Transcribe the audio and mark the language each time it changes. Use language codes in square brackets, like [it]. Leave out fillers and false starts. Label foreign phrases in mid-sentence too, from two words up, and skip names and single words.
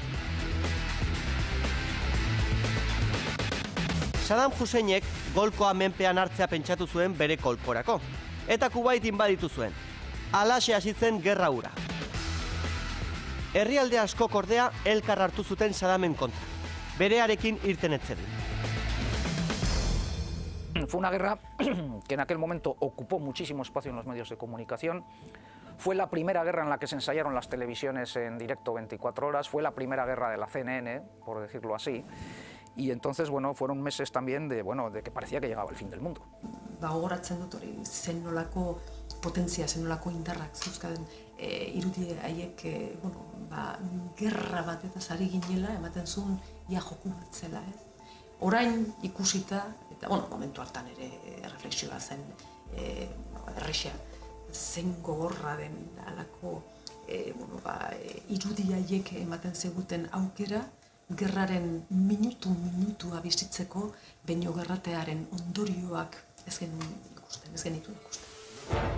[eu] Saddam Husseinek Golkoa menpean hartzea pentsatu zuen bere kolkorako, eta Kuwait inbaditu zuen. Halaxe hasi zen gerra hura. Herrialde askok ordea elkar hartu zuten Saddamen kontra, berearekin irten etzedin. [es] Fue una guerra que en aquel momento ocupó muchísimo espacio en los medios de comunicación. Fue la primera guerra en la que se ensayaron las televisiones en directo 24 horas, fue la primera guerra de la CNN, por decirlo así. Y entonces, bueno, fueron meses también de que parecía que llegaba el fin del mundo. [eu] Gogoratzen dut hori, zen nolako potentzia, zen nolako indarrak zeuzkaden irudi haiek, gerra bat eta ari ginela, ematen zuen ia joku bat zela, ez? Orain ikusita, eta, momentu hartan ere reflexioa zen, errexea, zen gogorra den alako, irudi haiek ematen zeguten aukera, gerraren minutua bizitzeko, baino gerratearen ondorioak ez genitu ikusten.